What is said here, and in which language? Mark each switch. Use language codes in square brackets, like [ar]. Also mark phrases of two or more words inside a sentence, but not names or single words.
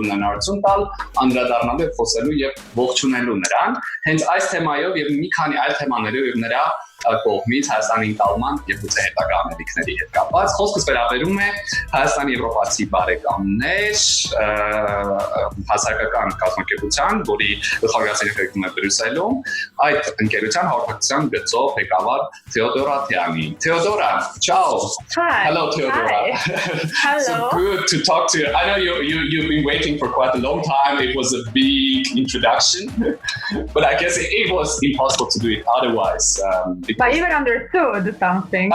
[hy] եմ հնարավորություն տալ անդրադառնալու եւ խոսելու եւ ողջունելու նրան, հենց այս թեմայով եւ մի քանի այլ թեմաներով եւ նրա կողմից Հայաստանի ընկալման եւ գուցե հետագա ամերիկների հետ կապված խոսքս վերաբերում է Հայաստանի Եվրոպացի Բարեկամներ հասարակական կազմակերպության, որի գլխավորացիան կայքում է Բրյուսելում, այդ ընկերության հաղորդակցության գծով ղեկավար Teodora Teani. [it] Teodora, ciao. [en] Hi. Hello, Teodora. Hello. So good to talk to you. I know you've been waiting for quite a long time. It was a big introduction, but I guess it was impossible to do it otherwise. But even understood something.